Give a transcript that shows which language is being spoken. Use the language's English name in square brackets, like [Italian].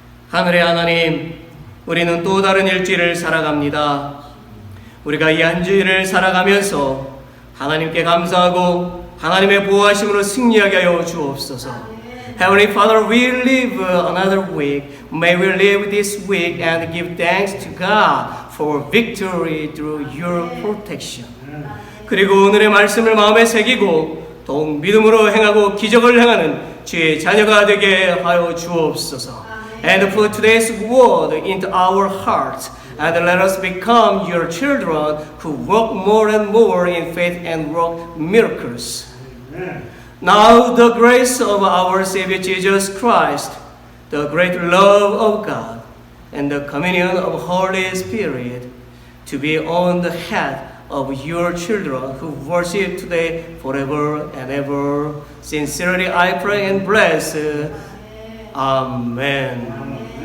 [Korean] 하늘의 하나님, 우리는 또 다른 일주일을 살아갑니다. 우리가 이 한 주일을 살아가면서 하나님께 감사하고 하나님의 보호하심으로 승리하게 하여 주옵소서. [English] Heavenly Father, we live another week. May we live this week and give thanks to God for victory through your protection. [Korean] 그리고 오늘의 말씀을 마음에 새기고 더욱 믿음으로 행하고 기적을 행하는 주의 자녀가 되게 하여 주옵소서. [English] And put today's word into our hearts and let us become your children who walk more and more in faith and work miracles. Now the grace of our Savior Jesus Christ, the great love of God, and the communion of Holy Spirit to be on the head of your children who worship today forever and ever. Sincerely I pray and bless. Amen.